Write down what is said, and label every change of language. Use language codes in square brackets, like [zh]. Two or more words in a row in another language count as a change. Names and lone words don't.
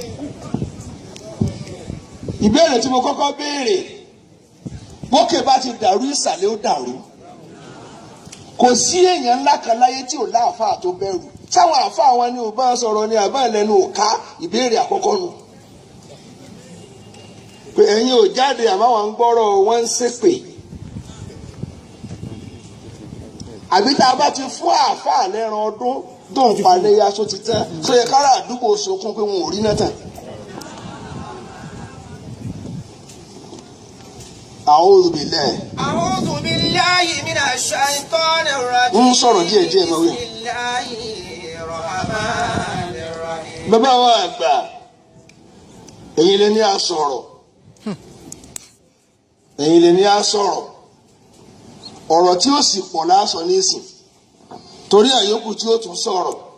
[yo] ìbéèrè tí mo kọ́kọ́ béèrè bókè bá ti dàrú ìsàlẹ̀ ó dàrú kò sí èèyàn ńlá kan láyé tí ò láàfáà tó bẹ̀rù táwọn àfáà wọn ni ò bá sọ̀rọ̀ ni àbá ìlẹ́nu ò ká ìbéèrè àkọ́kọ́ nù. pé ẹ̀yin ò jáde àmọ́ wọn ń gbọ́rọ̀ wọn ń ṣépè. àbí tá a bá ti fún àáfàá lẹ́ran ọdún tó ń palẹ̀ yaṣọ ti tán tó yẹ kára àdúgbò sọkún pé wọn ò rí náà tán. [ar] أعوذ بالله. أعوذ بالله من الشيطان الرجيم. [yo] ń sọ̀rọ̀ díẹ̀ máa wí. bàbá wa àgbà ẹ̀yin lè ní a sọ̀rọ̀ ẹ̀yin lè ní a sọ̀rọ̀ ọ̀rọ̀ tí ó sì pọ̀ lásán nísìn torí àyókù tí ó tún sọ̀rọ̀.